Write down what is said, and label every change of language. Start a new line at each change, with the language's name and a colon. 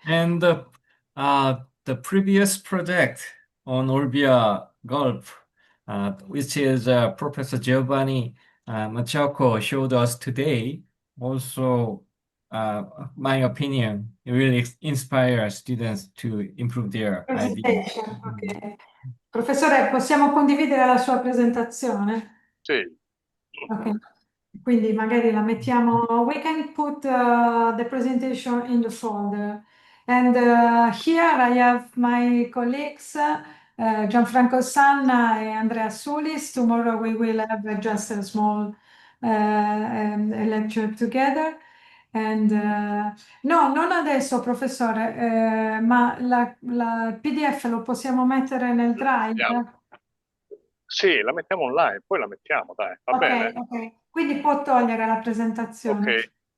English: And the previous project on Olbia Gulf, which is Professor Giovanni Maciocco showed us today, also, my opinion, it really inspires students to improve their idea. Okay.
Italian: Professore, possiamo condividere la sua presentazione? Sì. Ok. Quindi magari la mettiamo, we can put the presentation in the folder.
English: And here I have my colleagues, Gianfranco Sanna and Andrea Sulis. Tomorrow we will have just a small lecture together.
Italian: And no, non adesso, professore, ma la PDF lo possiamo mettere nel drive? Sì, la mettiamo online, poi la mettiamo, dai, va bene. Ok, quindi può togliere la presentazione.